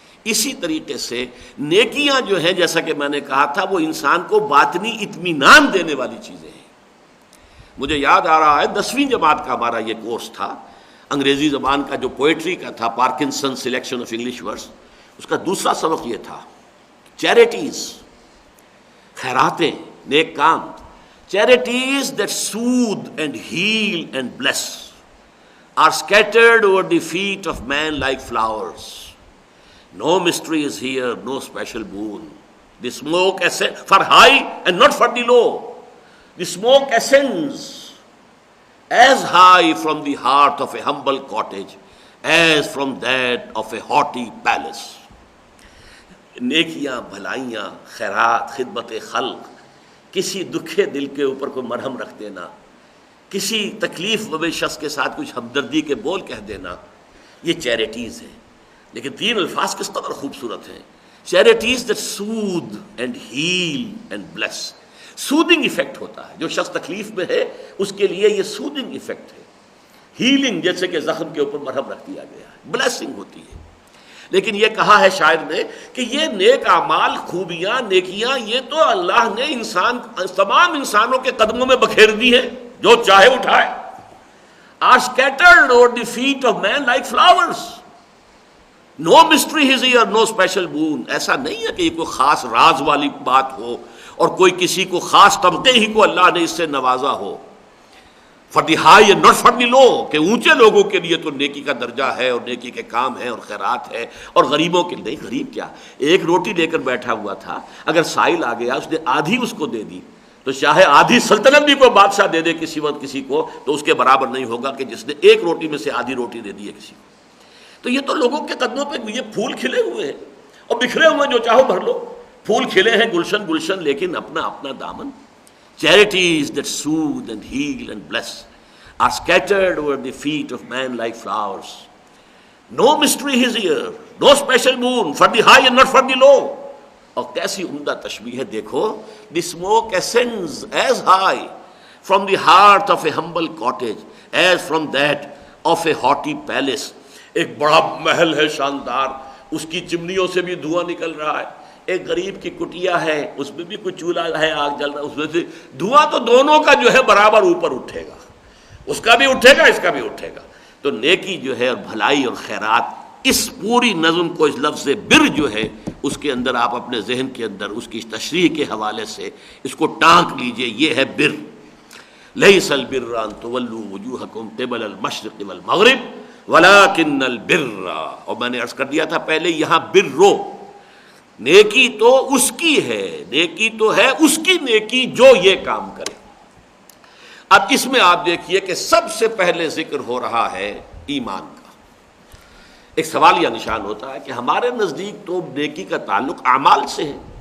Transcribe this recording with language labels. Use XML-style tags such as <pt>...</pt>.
<ur>اسی طریقے سے نیکیاں جو ہیں جیسا کہ میں نے کہا تھا وہ انسان کو باطنی اطمینان دینے والی چیزیں ہیں. مجھے یاد آ رہا ہے 10ویں جماعت کا ہمارا یہ کورس تھا، انگریزی زبان کا جو پوئٹری کا تھا، Parkinson selection of English words, اس کا دوسرا سبق یہ تھا charities, خیراتیں، neck com.</ur> <en>Charities that soothe and heal and bless are scattered over the feet of man like flowers. No mystery is here, no special boon. The smoke ascends for high and not for the low. The smoke ascends as high from the heart of a humble cottage as from that of a haughty palace.</en> <ur>نیکیاں، بھلائیاں، خیرات، خدمت خلق، کسی دکھے دل کے اوپر کوئی مرہم رکھ دینا، کسی تکلیف زدہ شخص کے ساتھ کچھ ہمدردی کے بول کہہ دینا، یہ چیریٹیز ہیں. لیکن 3 الفاظ کس قدر خوبصورت ہیں.</ur> <en>Charities that soothe and heal and bless.</en> <ur>Soothing effect ہوتا ہے، جو شخص تکلیف میں ہے اس کے لیے یہ سودنگ ایفیکٹ ہے. ہیلنگ جیسے کہ زخم کے اوپر مرہم رکھ دیا گیا ہے، بلیسنگ ہوتی ہے. لیکن یہ کہا ہے شاعر نے کہ یہ نیک اعمال، خوبیاں، نیکیاں، یہ تو اللہ نے تمام انسانوں کے قدموں میں بکھیر دی ہیں، جو چاہے اٹھائے.</ur> <en>are scattered over the feet of man like flowers. No mystery is here, no special boon.</en> <ur>ایسا نہیں ہے کہ یہ کوئی خاص راز والی بات ہو اور کوئی کسی کو خاص طبقے ہی کو اللہ نے اس سے نوازا ہو.</ur> <en>For the high and not for the low,</en> <ur>کہ اونچے لوگوں کے لیے تو نیکی کا درجہ ہے اور نیکی کے کام ہے اور خیرات ہے، اور غریبوں کے لیے نہیں. غریب کیا، ایک روٹی لے کر بیٹھا ہوا تھا، اگر سائل آ گیا اس نے آدھی اس کو دے دی تو چاہے آدھی سلطنت بھی کوئی بادشاہ دے دے کسی وقت کسی کو تو اس کے برابر نہیں ہوگا کہ جس نے ایک روٹی میں سے آدھی روٹی دے دی ہے کسی کو. تو یہ تو لوگوں کے قدموں پہ یہ پھول کھلے ہوئے ہیں اور بکھرے ہوئے، جو چاہو بھر لو. پھول کھلے ہیں گلشن گلشن، لیکن اپنا اپنا دامن.</ur> <en>Charities that soothe and heal and bless are scattered over the feet of man like flowers. No mystery is here, no special moon for the high and not for the low.</en> <ur>اور کیسی عمدہ تشبیہ ہے دیکھو.</ur> <en>The smoke ascends as high from the heart of a humble cottage as from that of a haughty palace.</en> <ur>ایک بڑا محل ہے شاندار، اس کی چمنیوں سے بھی دھواں نکل رہا ہے. ایک غریب کی کٹیا ہے، اس میں بھی کوئی چولہا ہے، آگ جل رہا ہے، اس میں سے دھواں تو دونوں کا جو ہے برابر اوپر اٹھے گا، اس کا بھی اٹھے گا، اس کا بھی اٹھے گا. تو نیکی جو ہے اور بھلائی اور خیرات، اس پوری نظم کو اس لفظ بر جو ہے اس کے اندر آپ اپنے ذہن کے اندر اس کی تشریح کے حوالے سے اس کو ٹانک لیجئے. یہ ہے بر.</ur> <ar>لیس البر ان تولوا وجوہکم قبل المشرق والمغرب ولکن البر.</ar> <ur>اور میں نے عرض کر دیا تھا پہلے، یہاں برو، نیکی تو اس کی ہے، نیکی تو ہے اس کی نیکی جو یہ کام کرے. اب اس میں آپ دیکھیے کہ سب سے پہلے ذکر ہو رہا ہے ایمان کا. ایک سوالیہ نشان ہوتا ہے کہ ہمارے نزدیک تو نیکی کا تعلق اعمال سے ہے.</ur>